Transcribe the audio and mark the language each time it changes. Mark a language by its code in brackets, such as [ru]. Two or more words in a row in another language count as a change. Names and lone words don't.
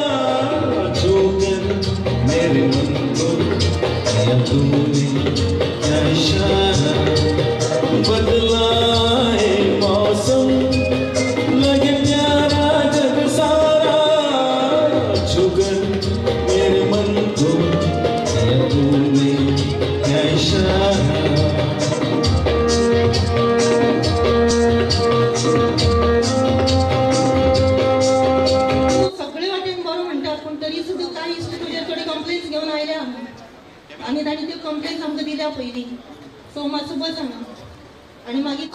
[hi] मेरे मन को या तूने क्या इशारा बदला है मौसम लगे प्यारा जग सारा छुकर मेरे मन को तूने क्या इशारा [kok] सगळे वाटेन बरो म्हणटात पण तरी सुद्धा काही तुझे थोडे कंप्लेंट्स घेऊन आयल्या आनी ताणी त्यो कंप्लेंट्स आमकां दिल्या पयलीं सो मातसो बस हांगा आणि मागीर